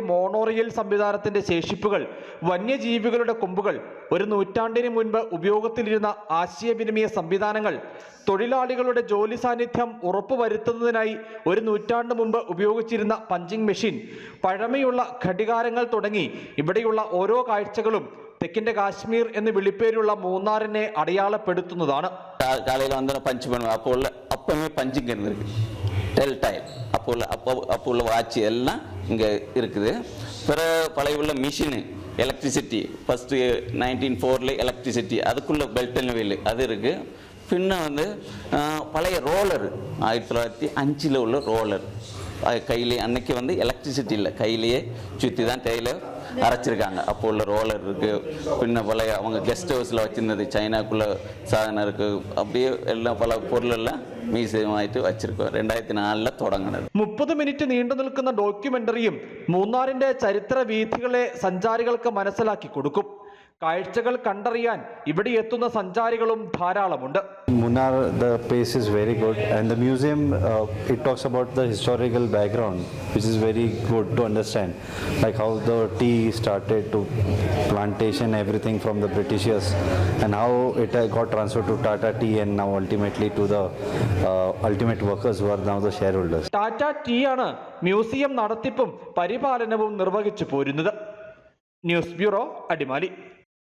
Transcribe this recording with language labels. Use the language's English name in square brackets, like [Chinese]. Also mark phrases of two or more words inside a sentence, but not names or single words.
[Malayalam] മോണോറിയൽ സംവിധാനത്തിന്റെ ശേഷിപ്പുകൾ, വന്യജീവികളുടെ കൊമ്പുകൾ, ഒരു നൂറ്റാണ്ടിന് മുൻപ് ഉപയോഗത്തിലിരുന്ന ആശയവിനിമയ സംവിധാനങ്ങൾ, തൊഴിലാളികളുടെ ജോലി സാന്നിധ്യം ഉറപ്പുവരുത്തുന്നതിനായി ഒരു നൂറ്റാണ്ട് മുമ്പ് ഉപയോഗിച്ചിരുന്ന [English] punching machine, [Malayalam] പഴമയുള്ള ഘടികാരങ്ങൾ തുടങ്ങി ഇവിടെയുള്ള ഓരോ കാഴ്ചകളും തെക്കിന്റെ കാശ്മീർ എന്ന് വിളിപ്പേരുള്ള മൂന്നാറിനെ അടയാളപ്പെടുത്തുന്നതാണ്. [Tamil] காலையில் வந்து பஞ்ச் பண்ணுவேன். அப்போவே பஞ்சிங் இருந்திருக்கு, [English] tell tale [Tamil] அப்போ உள்ள வாட்ச் எல்லாம் இங்கே இருக்குது. பிறகு பழைய உள்ள மிஷினு எலக்ட்ரிசிட்டி, ஃபஸ்ட்டு 1904 எலக்ட்ரிசிட்டி, அதுக்குள்ள [English] belt wheel [Tamil] அது இருக்குது. பின்ன வந்து பழைய ரோலர் 1905 உள்ள ரோலர் கையிலே, அன்னைக்கு வந்து எலக்ட்ரிசிட்டி இல்லை, கையிலேயே சுற்றி தான் தேயிலை அரைச்சிருக்காங்க. அப்போ உள்ள ரோலர் இருக்குது. பின்ன பழைய அவங்க [English] guest house-il [Tamil] வச்சுருந்தது சைனாக்குள்ள சாதனம் இருக்குது. அப்படியே எல்லாம் பல பொருளெல்லாம் [Malayalam] മ്യൂസിയമായിട്ട് വച്ചിരിക്കുക. 2004 തുടങ്ങുന്നത്. 30 മിനിറ്റ് നീണ്ടു നിൽക്കുന്ന ഡോക്യുമെന്ററിയും മൂന്നാറിന്റെ ചരിത്ര വീഥികളെ സഞ്ചാരികൾക്ക് മനസ്സിലാക്കി കൊടുക്കും. കാഴ്ചകൾ കണ്ടറിയാൻ ഇവിടെ എത്തുന്ന സഞ്ചാരികളും ധാരാളമുണ്ട്. [English] Munnar, the place is very good, and the museum it talks about the historical background, which is very good to understand, like how the tea started to plantation, everything from the Britishers, and how it got transferred to Tata Tea, and now ultimately to the ultimate workers who are now the shareholders. [Malayalam] ടാറ്റ ടീ ആണ് മ്യൂസിയം നടത്തിപ്പും പരിപാലനവും നിർവഹിച്ചു പോരുന്നത്. [English] news bureau, [Malayalam] അടിമാലി.